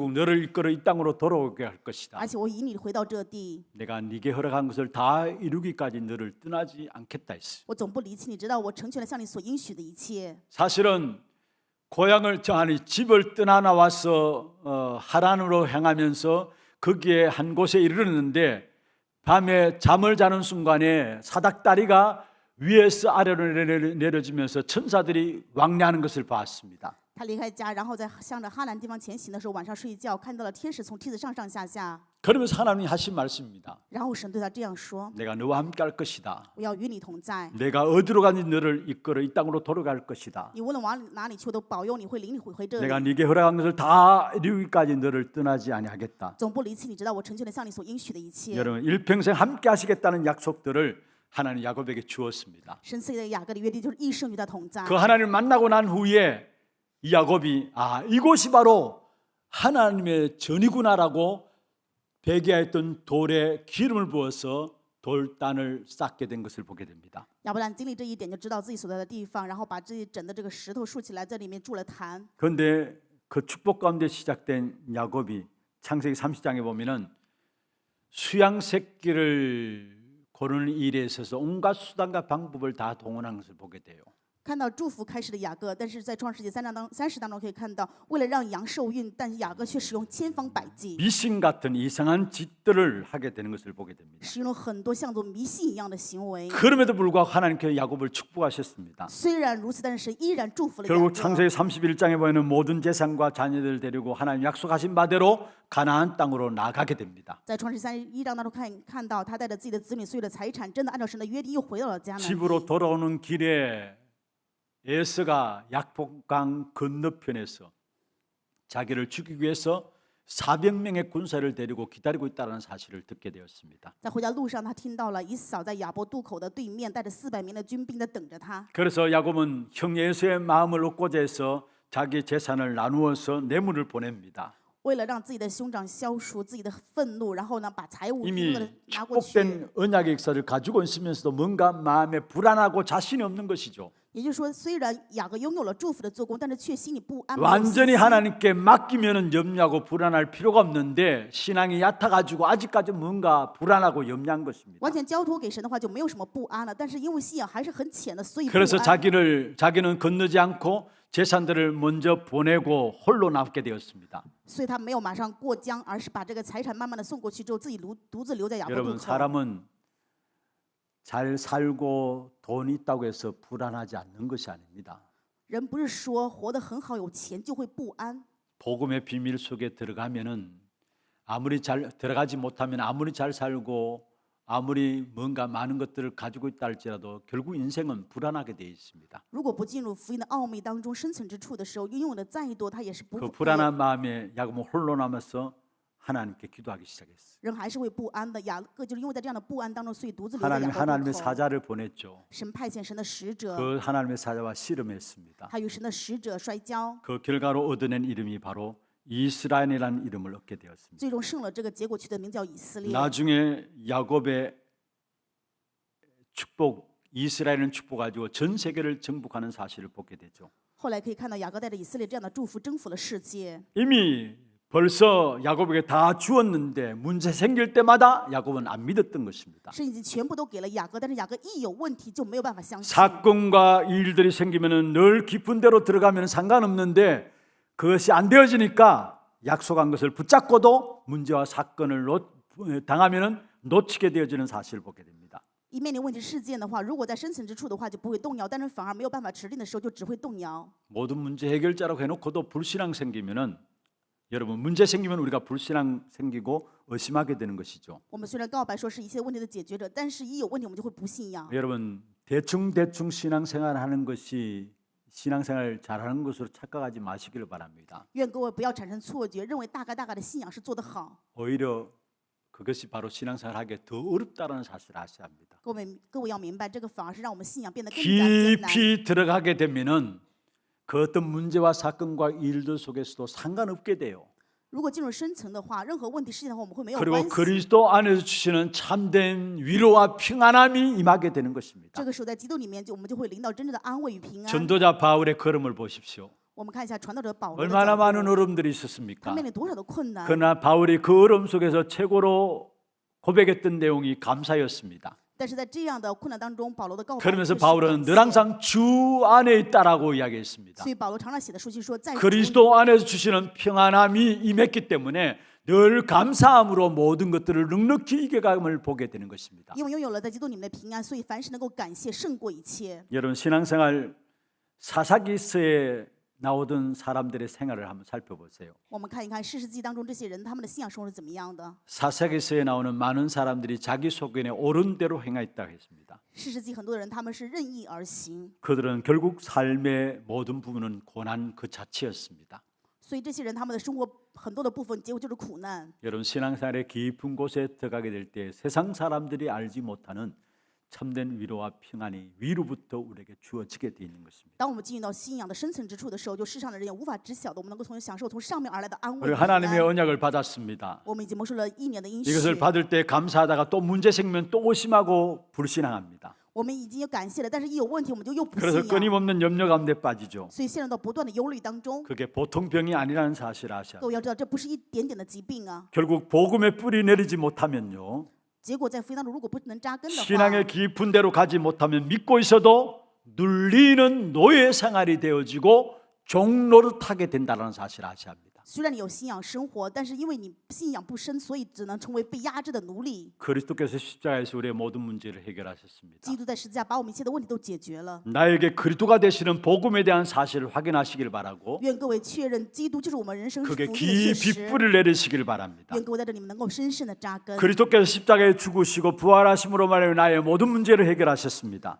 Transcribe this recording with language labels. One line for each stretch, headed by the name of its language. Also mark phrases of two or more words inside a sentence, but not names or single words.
Korean: 결국 너를 이끌어 이 땅으로 돌아오게 할 것이다.
Chinese: 而且我引你回到这地，
Korean: 내가 네게 허락한 것을 다 이루기까지 너를 떠나지 않겠다 했어요.
Chinese: 我总不离弃你，直到我成全了向你所应许的一切。
Korean: 사실은 집을 떠나 나와서 하란으로 향하면서 거기에 한 곳에 이르렀는데 밤에 잠을 자는 순간에 사닥다리가 위에서 아래로 내려지면서 천사들이 왕래하는 것을 봤습니다.
Chinese: 他离开家，然后在向着哈兰地方前行的时候，晚上睡觉看到了天使从梯子上上下下，
Korean: 그러면서 하나님이 하신 말씀입니다.
Chinese: 然后神对他这样说
Korean: 내가 너와 함께 할 것이다. ：“
Chinese: 我要与你同在，
Korean: 내가 어디로 가니 너를 이끌어 이 땅으로 돌아갈 것이다.
Chinese: 你无论往哪里去，我都保佑你会领你回这里，
Korean: 내가 네게 허락한 것을 다 이루기까지 너를 떠나지 아니하겠다.
Chinese: 总不离弃你，直到我成全了向你所应许的一切。”
Korean: 여러분 일평생 함께 하시겠다는 약속들을 하나님 야곱에게 주었습니다.
Chinese: 神赐给雅各的约定就是一生与他同在。
Korean: 그 하나님을 만나고 난 후에 이 야곱이 이곳이 바로 하나님의 전이구나라고 베개했던 돌에 기름을 부어서 돌단을 쌓게 된 것을 보게 됩니다.
Chinese: 亚伯兰经历这一点，就知道自己所在的地方，然后把自己整的这个石头竖起来，在里面筑了坛。
Korean: 그런데 그 축복 가운데 시작된 야곱이 창세기 30장에 보면은 수양 새끼를 고르는 일에 있어서 온갖 수단과 방법을 다 동원하는 것을 보게 돼요.
Chinese: 看到祝福开始的雅各，但是在创世纪30当中可以看到，为了让羊受孕，但是雅各却使用千方百计，
Korean: 미신 같은 이상한 짓들을 하게 되는 것을 보게 됩니다.
Chinese: 使用了很多像做迷信一样的行为。
Korean: 그럼에도 불구하고 하나님께서 야곱을 축복하셨습니다.
Chinese: 虽然如此，但是神依然祝福了雅
Korean: 결국
Chinese: 各。
Korean: 창세기 31장에 보면 모든 재산과 자녀들을 데리고 하나님 약속하신 바대로 가나안 땅으로 나가게 됩니다.
Chinese: 在创世31章当中看到他带着自己的子女所有的财产，真的按照神的约定又回到了迦南地。
Korean: 집으로 돌아오는 길에 에서가 약복강 건너편에서 자기를 죽이기 위해서 400명의 군사를 데리고 기다리고 있다는 사실을 듣게 되었습니다.
Chinese: 在回家路上，他听到了以扫在雅博渡口的对面，带着400名的军兵在等着他。
Korean: 그래서 야곱은 형 에서의 마음을 얻고자 해서 자기 재산을 나누어서 뇌물을 보냅니다.
Chinese: 为了让自己的兄长消除自己的愤怒，然后呢，把财物
Korean: 이미
Chinese: 拿过去。
Korean: 축복된 언약의 역사를 가지고 있으면서도 뭔가 마음에 불안하고 자신이 없는 것이죠.
Chinese: 也就是说，虽然雅各拥有了祝福的做工，但是却心里不安。
Korean: 완전히 하나님께 맡기면은 염려하고 불안할 필요가 없는데 신앙이 얕아가지고 아직까지 뭔가 불안하고 염려한 것입니다.
Chinese: 完全交托给神的话，就没有什么不安了。但是因为信仰还是很浅的，所以不
Korean: 그래서
Chinese: 安。
Korean: 자기는 건너지 않고 재산들을 먼저 보내고 홀로 남게 되었습니다.
Chinese: 所以他没有马上过江，而是把这个财产慢慢的送过去之后，自己独自留在雅博渡
Korean: 여러분
Chinese: 口。
Korean: 사람은 잘 살고 돈이 있다고 해서 불안하지 않는 것이 아닙니다.
Chinese: 人不是说活得很好有钱就会不安。
Korean: 복음의 비밀 속에 들어가면은 아무리 잘 들어가지 못하면 아무리 잘 살고 아무리 뭔가 많은 것들을 가지고 있다 할지라도 결국 인생은 불안하게 되어 있습니다.
Chinese: 如果不进入福音的奥秘当中深层之处的时候，拥有的再多，他也是不
Korean: 그 불안한 마음에 야곱은 홀로 남아서 하나님께 기도하기 시작했어요.
Chinese: 人还是会不安的。雅各就是因为在这样的不安当中，所以独自留在雅博
Korean: 하나님의
Chinese: 渡口。
Korean: 사자를 보냈죠.
Chinese: 神派遣神的使者，
Korean: 그 하나님의 사자와 씨름했습니다.
Chinese: 他与神的使者摔跤，
Korean: 그 결과로 얻어낸 이름이 바로 이스라엘이라는 이름을 얻게 되었습니다.
Chinese: 最终胜了这个结果，取的名叫以色列。
Korean: 나중에 야곱의 축복 이스라엘은 축복 가지고 전 세계를 정복하는 사실을 보게 되죠.
Chinese: 后来可以看到雅各带着以色列这样的祝福征服了世界。
Korean: 이미 벌써 야곱에게 다 주었는데 문제 생길 때마다 야곱은 안 믿었던 것입니다.
Chinese: 神已经全部都给了雅各，但是雅各一有问题就没有办法相信。
Korean: 사건과 일들이 생기면은 늘 깊은 데로 들어가면 상관없는데 그것이 안 되어지니까 약속한 것을 붙잡고도 문제와 사건을 당하면은 놓치게 되어지는 사실을 보게 됩니다.
Chinese: 一面临问题事件的话，如果在深层之处的话就不会动摇，但是反而没有办法持定的时候就只会动摇。
Korean: 모든 문제 해결자라고 해놓고도 불신앙 생기면은 여러분 문제 생기면 우리가 불신앙 생기고 의심하게 되는 것이죠.
Chinese: 我们虽然告白说是一切问题的解决者，但是一有问题我们就会不信仰。
Korean: 여러분 대충 신앙생활하는 것이 신앙생활 잘하는 것으로 착각하지 마시기를 바랍니다.
Chinese: 愿各位不要产生错觉，认为大概的信仰是做得好。
Korean: 오히려 그것이 바로 신앙생활하기에 더 어렵다는 사실을 아셔야 합니다.
Chinese: 各位要明白，这个反而是让我们信仰变得更加艰难。
Korean: 깊이 들어가게 되면은 그 어떤 문제와 사건과 일들 속에서도 상관없게 돼요.
Chinese: 如果进入深层的话，任何问题事件的话，我们会没有
Korean: 그리고
Chinese: 关系。
Korean: 그리스도 안에서 주시는 참된 위로와 평안함이 임하게 되는 것입니다.
Chinese: 这个时候在基督里面，我们就会领到真正的安慰与平安。
Korean: 전도자 바울의 걸음을 보십시오.
Chinese: 我们看一下传道者保罗的
Korean: 얼마나
Chinese: 脚步
Korean: 많은 어려움들이
Chinese: 他
Korean: 있었습니까?
Chinese: 面临多少的困难，
Korean: 그러나 바울이 그 어려움 속에서 최고로 고백했던 내용이 감사였습니다.
Chinese: 但是在这样的困难当中，保罗的告白
Korean: 그러면서
Chinese: 却是
Korean: 바울은
Chinese: 感
Korean: 늘
Chinese: 谢。
Korean: 항상 주 안에 있다라고 이야기했습니다.
Chinese: 所以保罗常常写的书信说，在主
Korean: 그리스도 안에서 주시는 평안함이 임했기 때문에 늘 감사함으로 모든 것들을 넉넉히 이겨감을 보게 되는 것입니다.
Chinese: 因为拥有了在基督里面的平安，所以凡事能够感谢胜过一切。
Korean: 여러분 신앙생활 사사기서에 나오던 사람들의 생활을 한번 살펴보세요.
Chinese: 我们看一看士师记当中这些人他们的信仰生活是怎么样的。
Korean: 사사기서에 나오는 많은 사람들이 자기 소견에 옳은 대로 행했다고 했습니다.
Chinese: 士师记很多的人他们是任意而行，
Korean: 그들은 결국 삶의 모든 부분은 고난 그 자체였습니다.
Chinese: 所以这些人他们的生活很多的部分结果就是苦难。
Korean: 여러분 신앙생활의 깊은 곳에 들어가게 될 때 세상 사람들이 알지 못하는 참된 위로와 평안이 위로부터 우리에게 주어지게 되어 있는 것입니다.
Chinese: 当我们进入到信仰的深层之处的时候，就世上的人也无法知晓的，我们能够享受从上面而来的安慰
Korean: 우리
Chinese: 与平
Korean: 하나님의
Chinese: 安。
Korean: 언약을 받았습니다.
Chinese: 我们已经蒙受了1年的应许，
Korean: 이것을 받을 때 감사하다가 또 문제 생기면 또 의심하고 불신앙합니다.
Chinese: 我们已经有感谢了，但是一有问题我们就又不
Korean: 그래서
Chinese: 信仰，
Korean: 끊임없는 염려 가운데 빠지죠.
Chinese: 所以陷入到不断的忧虑当中。
Korean: 그게 보통 병이 아니라는 사실을 아셔야
Chinese: 各
Korean: 돼요.
Chinese: 位要知道，这不是一点点的疾病啊！
Korean: 결국 복음의 뿌리 내리지 못하면요.
Chinese: 结果在福音当中，如果不能扎根的话，
Korean: 신앙의 깊은 데로 가지 못하면 믿고 있어도 눌리는 노예 생활이 되어지고 종노릇하게 된다는 사실을 아셔야 합니다.
Chinese: 虽然你有信仰生活，但是因为你信仰不深，所以只能成为被压制的奴隶。
Korean: 그리스도께서 십자가에서 우리의 모든 문제를 해결하셨습니다.
Chinese: 基督在十字架把我们一切的问题都解决了。
Korean: 나에게 그리스도가 되시는 복음에 대한 사실을 확인하시길 바라고
Chinese: 愿各位确认，基督就是我们人生福
Korean: 그게
Chinese: 音的确
Korean: 깊이
Chinese: 实。
Korean: 뿌리를 내리시길 바랍니다.
Chinese: 愿各位在这里面能够深深的扎根。
Korean: 그리스도께서 십자가에 죽으시고 부활하심으로 말하여 나의 모든 문제를 해결하셨습니다.